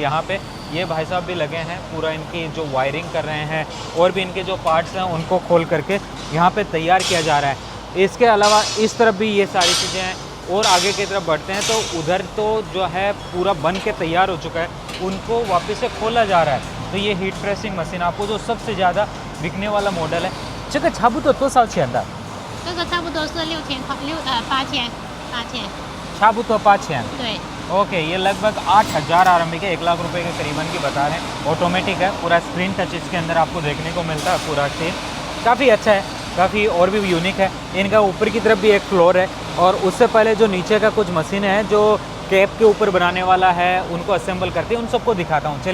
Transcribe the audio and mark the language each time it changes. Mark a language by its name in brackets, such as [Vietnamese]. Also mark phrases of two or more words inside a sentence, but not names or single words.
[Hindi] यहाँ पे ये भाई साहब भी लगे हैं, पूरा इनकी जो वायरिंग कर रहे हैं और भी इनके जो पार्ट्स हैं उनको खोल करके यहाँ पे तैयार किया जा रहा है। इसके अलावा इस तरफ भी ये सारी चीज़ें हैं। और आगे की तरफ बढ़ते हैं तो उधर तो जो है पूरा बन के तैयार हो चुका है, उनको वापस से खोला जा रहा है। तो ये [English] heat pressing machine [Hindi] आपको जो सबसे ज़्यादा बिकने वाला मॉडल है। [Chinese] 这个差不多多少钱的？这个差不多是八千。差不多8000। 对。 [Hindi] ओके ये लगभग 8000 RMB के 1 लाख रुपए के करीबन की बता रहे हैं। ऑटोमेटिक है, पूरा [English] screen touch [Hindi] इसके अंदर आपको देखने को मिलता है। पूरा सीन काफ़ी अच्छा है, काफ़ी और भी यूनिक है। इनका ऊपर की तरफ भी एक फ्लोर है और उससे पहले जो नीचे का कुछ मशीनें हैं जो कैप के ऊपर बनाने वाला है, उनको असेंबल करते हैं, उन सबको दिखाता हूँ।